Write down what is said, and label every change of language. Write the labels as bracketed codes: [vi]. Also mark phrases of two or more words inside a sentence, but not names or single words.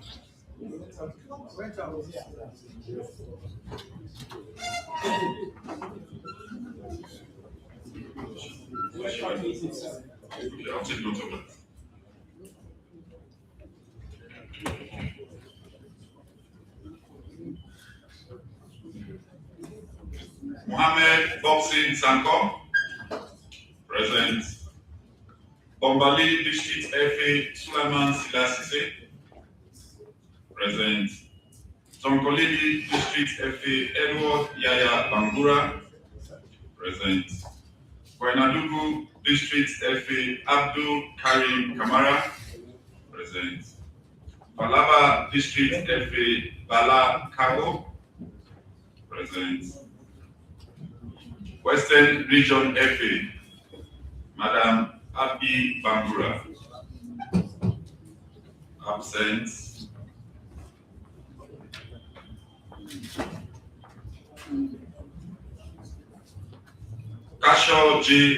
[en] I'll take note of that. Mohamed Boxing Sanko, present. Bombali District FA Sulaiman Silasise, present. Tonkolili District FA Edward Yaya Bangura, present. Koinadugu District FA Abdul Karim Kamara, present. Balaba District FA Bala Kago, present. Western Region FA Madam Abi Bangura, absent. Kasho J.